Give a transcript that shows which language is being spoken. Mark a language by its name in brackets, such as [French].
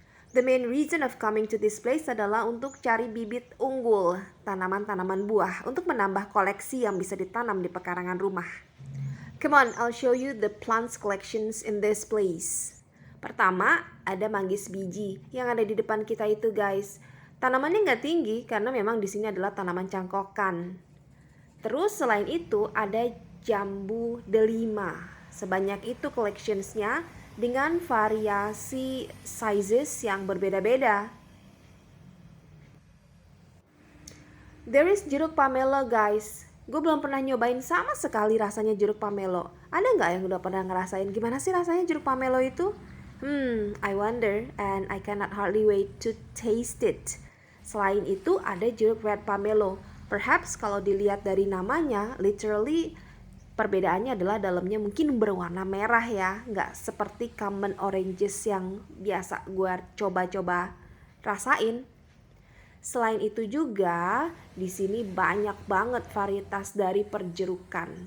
[English] The main reason of coming to this place [Indonesian] adalah untuk cari bibit unggul, tanaman-tanaman buah, untuk menambah koleksi yang bisa ditanam di pekarangan rumah. [English] Come on, I'll show you the plants collections in this place. [Indonesian] Pertama, ada manggis biji yang ada di depan kita itu guys. Tanamannya nggak tinggi karena memang di sini adalah tanaman cangkokan. Terus selain itu ada jambu delima. Sebanyak itu collectionsnya dengan variasi sizes yang berbeda-beda. [English] There is jeruk pamelo guys. [Indonesian] Gue belum pernah nyobain sama sekali rasanya jeruk pamelo. Ada nggak yang udah pernah ngerasain gimana sih rasanya jeruk pamelo itu? [English] I wonder and I cannot hardly wait to taste it. [Indonesian] Selain itu ada jeruk red pamelo. Perhaps kalau dilihat dari namanya, literally perbedaannya adalah dalamnya mungkin berwarna merah ya, nggak seperti [English] common oranges [Indonesian] yang biasa gue coba-coba rasain. Selain itu juga di sini banyak banget varietas dari perjerukan.